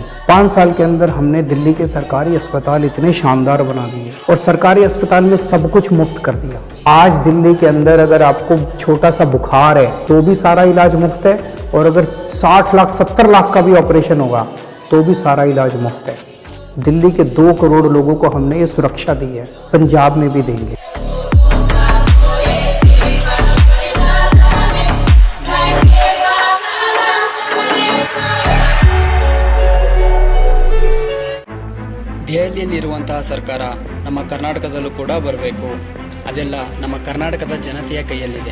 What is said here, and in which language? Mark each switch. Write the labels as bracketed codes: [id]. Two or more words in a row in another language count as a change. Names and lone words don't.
[hi] 5 साल के अंदर हमने दिल्ली के सरकारी अस्पताल इतने शानदार बना दिए और सरकारी अस्पताल में सब कुछ मुफ्त कर दिया. आज दिल्ली के अंदर अगर आपको छोटा सा बुखार है तो भी सारा इलाज मुफ्त है, और अगर 60 लाख 70 लाख का भी ऑपरेशन होगा तो भी सारा इलाज मुफ्त है. दिल्ली के 2 करोड़ लोगों को हमने ये सुरक्षा दी है, पंजाब में भी देंगे. [kn] ದೆಹಲಿಯಲ್ಲಿರುವಂತಹ ಸರ್ಕಾರ ನಮ್ಮ ಕರ್ನಾಟಕದಲ್ಲೂ ಕೂಡ ಬರಬೇಕು. ಅದೆಲ್ಲ ನಮ್ಮ ಕರ್ನಾಟಕದ ಜನತೆಯ ಕೈಯಲ್ಲಿದೆ.